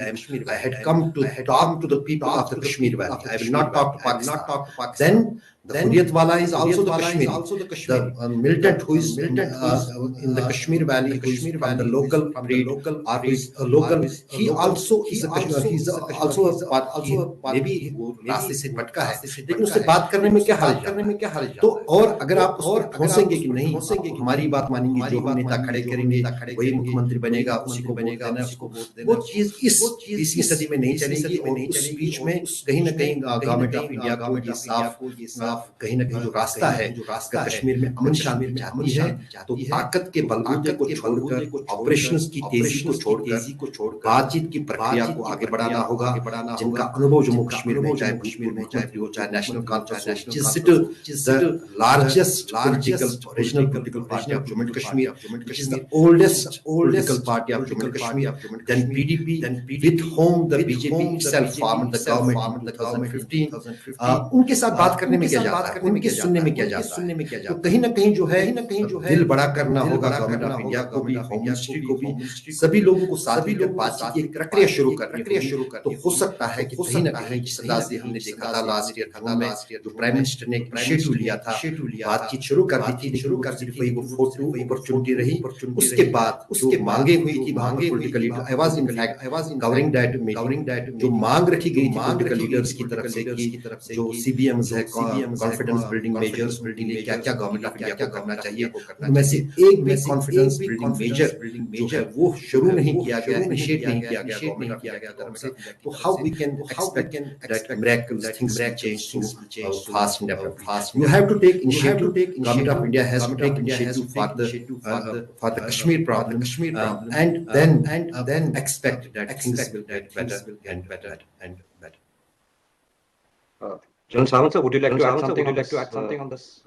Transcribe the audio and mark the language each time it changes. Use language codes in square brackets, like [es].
[en] I had come to talk to the people of the Kashmir Valley. I will not talk to Pakistan. The Hurriyatwala is also the Kashmiri. The militant who is in the Kashmir Valley, who is from the local breed, or who is a local, he also is a Kashmir. He's also a part. Maybe [hi] वो रास्ते से भटका है, लेकिन उससे बात करने में क्या हर्ज जाता है? तो और अगर आप उसको ठोसेंगे कि नहीं, हमारी बात मानेंगे, जो हम नेता खड़े करेंगे वही मुख्यमंत्री बनेगा, उसी को वोट देना, उसको वोट देना, वो चीज इस 20वीं सदी में नहीं चलेगी। और उस बीच में कहीं ना कहीं गवर्नमेंट ऑफ इंडिया को ये साफ कहीं ना कहीं जो रास्ता है, अगर कश्मीर में अमन शांति चाहती है तो ताकत के बलबूते को छोड़कर, ऑपरेशंस की तेजी को छोड़कर बातचीत की प्रक्रिया को आगे बढ़ाना होगा। जिनका अनुभव जम्मू कश्मीर में, चाहे मुख्यमंत्री हो, चाहे नेशनल कॉन्फ्रेंस हो, [en] The largest regional political party of Jammu Kashmir, which is the oldest political party of Jammu and Kashmir, then PDP, with whom the BJP itself formed the government in 2015. [hi] उनके साथ बात करने में क्या जाता है, उनके सुनने में क्या जाता है? तो कहीं ना कहीं जो है दिल बड़ा करना होगा गवर्नमेंट ऑफ इंडिया को भी, होम मिनिस्ट्री को भी, सभी लोगों को साथ लेकर बातचीत की प्रक्रिया शुरू करनी। तो हो सकता है कि कहीं ना कहीं जिस अंदाज से हमने देखा था लास्ट ईयर में, जो प्राइम मिनिस्टर ने इनिशिएटिव लिया था, बातचीत शुरू कर दी थी, वही वो फोटो अपॉर्चुनिटी रही। उसके बाद उसके मांगे हुई थी political leader, [en] I was in fact covering that [hi] जो मांग रखी गई थी पॉलिटिकल लीडर्स की तरफ से कि जो सीबीएम्स है, कॉन्फिडेंस बिल्डिंग मेजर्स के लिए क्या क्या गवर्नमेंट ऑफ इंडिया को करना चाहिए, उनमें से एक भी कॉन्फिडेंस बिल्डिंग मेजर जो है वो शुरू नहीं किया गया, इनिशिएट नहीं किया गया गवर्नमेंट ऑफ इंडिया की तरफ से। [en] तो how we can expect that miracles, things will change fast and fast. You have to take initiative, government of India has to take initiative for the Kashmir problem, and then expect that things will get better and better and better. General Samant, sir, would you like to add something on this?